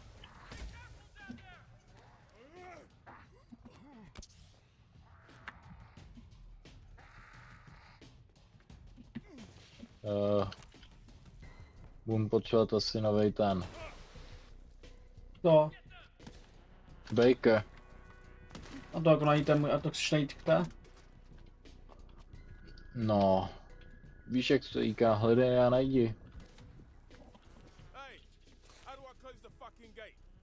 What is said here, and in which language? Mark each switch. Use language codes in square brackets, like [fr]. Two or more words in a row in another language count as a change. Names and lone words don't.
[cs] Budu potřebovat asi novej ten. To. Baker. A to jako najít a to chceš najít kde? No. Víš jak se říká, hledej a najdi. [en] Hey, how do I close the fucking gate?